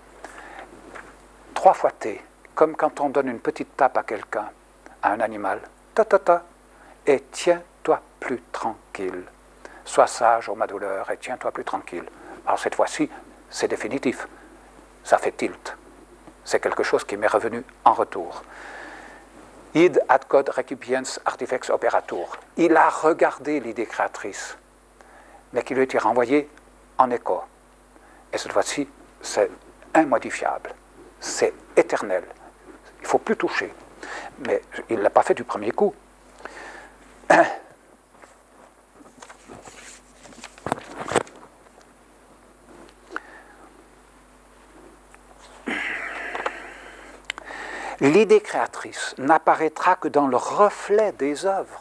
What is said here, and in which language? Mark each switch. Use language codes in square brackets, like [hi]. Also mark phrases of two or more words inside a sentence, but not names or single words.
[fr] 3 fois T, comme quand on donne une petite tape à quelqu'un, à un animal, ta, et tiens-toi plus tranquille. Sois sage, ô ma douleur, et tiens-toi plus tranquille. Alors cette fois-ci, c'est définitif. Ça fait tilt. C'est quelque chose qui m'est revenu en retour. [la] Id ad quod recipiens artifex operatur. [fr] Il a regardé l'idée créatrice, mais qui lui a été renvoyée en écho. Et cette fois-ci, c'est immodifiable. C'est éternel. Il ne faut plus toucher. Mais il ne l'a pas fait du premier coup. L'idée créatrice n'apparaîtra que dans le reflet des œuvres.